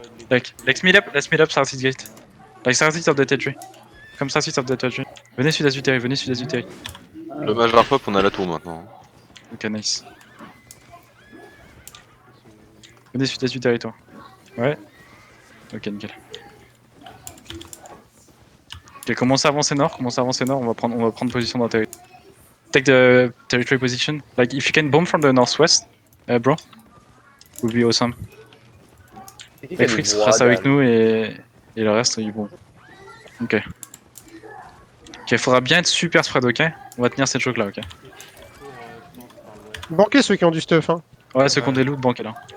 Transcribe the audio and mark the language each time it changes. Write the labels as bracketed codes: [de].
[en] Let's meet up southeast gate. Like southeast of the territory. Comme southeast of the territory. [fr] Venez sud-est du terrain. Le mage pop, on a la tour maintenant. Ok, nice. Venez sud-est du territoire. Ouais. Ok, nickel. Ok, commencez à avancer nord, on va prendre position dans le territoire. [en] Take the territory position. Like, if you can bomb from the northwest, bro, would be awesome. [fr] Frix reste avec nous et le reste, ils vont. Ok. Ok, faudra bien être super spread, ok? On va tenir cette choke là, ok? Banquez ceux qui ont du stuff, hein. Ouais, ceux qui ont des loot, banquez là.